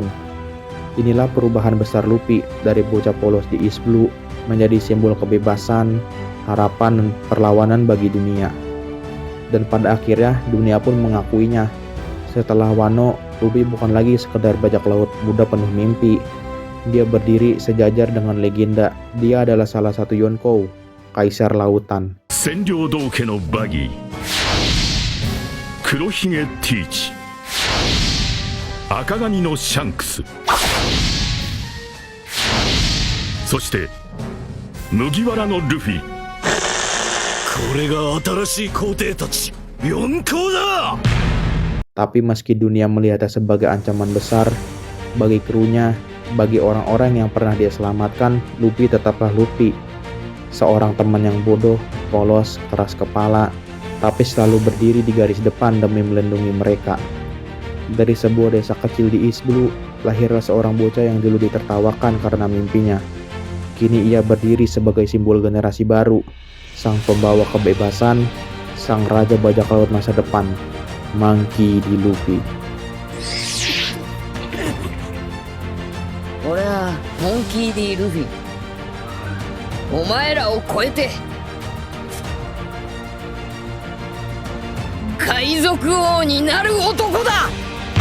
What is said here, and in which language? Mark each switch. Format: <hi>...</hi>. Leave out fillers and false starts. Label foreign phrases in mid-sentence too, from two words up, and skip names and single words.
<id>Inilah perubahan besar Luffy dari bocah polos di East Blue menjadi simbol kebebasan, harapan, dan perlawanan bagi dunia. Dan pada akhirnya dunia pun mengakuinya. Setelah Wano, Luffy bukan lagi sekedar bajak laut muda penuh mimpi. Dia berdiri sejajar dengan legenda. Dia adalah salah satu Yonkou, kaisar lautan. Senryou Douke no Buggy, Kurohige Teach, Akagami no Shanks,</id> <ja>そして麦わらのルフィ。これが新しい皇帝たち、四皇だ。</ja> <id>Tapi meski dunia melihatnya sebagai ancaman besar bagi krunya, bagi orang-orang yang pernah dia selamatkan, Luffy tetaplah Luffy. Seorang teman yang bodoh, polos, keras kepala, tapi selalu berdiri di garis depan demi melindungi mereka. Dari sebuah desa kecil di East Blue, lahirlah seorang bocah yang dulu ditertawakan karena mimpinya. Kini ia berdiri sebagai simbol generasi baru, sang pembawa kebebasan, sang raja bajak laut masa depan, Monkey D. Luffy.</id> <ja>俺はモンキー D ルフィ。お前らを超えて海賊王になる男だ。</ja>